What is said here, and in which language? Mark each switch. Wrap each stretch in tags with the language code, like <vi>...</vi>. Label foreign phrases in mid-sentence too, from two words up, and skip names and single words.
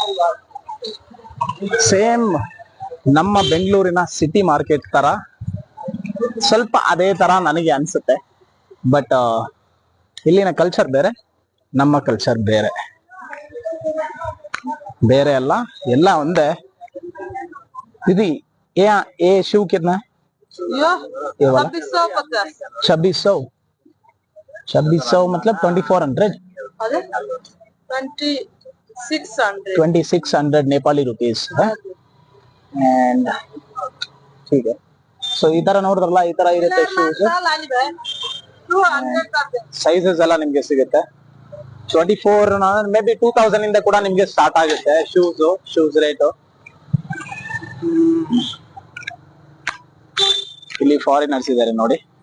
<kn>ಸೇಮ್ ನಮ್ಮ ಬೆಂಗಳೂರಿನ</kn> <en>city market</en> <kn>ತರ ಸ್ವಲ್ಪ ಅದೇ ತರ ನನಗೆ ಅನ್ಸುತ್ತೆ. ಬಟ್ ಇಲ್ಲಿನ ಕಲ್ಚರ್ ಬೇರೆ, ನಮ್ಮ ಕಲ್ಚರ್ ಬೇರೆ ಅಲ್ಲ, ಎಲ್ಲ ಒಂದೇ.</kn> <hi>दीदी ये शू कितना है? ये वाला 2600 मतलब 2400 2600 नेपाली रुपीस है. एंड ठीक है.</hi> <kn>ಸೊ ಈ ತರ ನೋಡಿದ್ರಲ್ಲ, ಈ ತರ ಇರುತ್ತೆ ಶೂಸ್. ಸೈಜಸ್ ಎಲ್ಲ ನಿಮ್ಗೆ ಸಿಗುತ್ತೆ. 24 ಮೇ ಬಿ 2000 ಇಂದ ಕೂಡ ನಿಮ್ಗೆ ಸ್ಟಾರ್ಟ್ ಆಗುತ್ತೆ</kn> <en>shoes rate.</en> <kn>ಇಲ್ಲಿ ಫಾರಿನರ್ಸ್ ಇದಾರೆ ನೋಡಿ.</kn>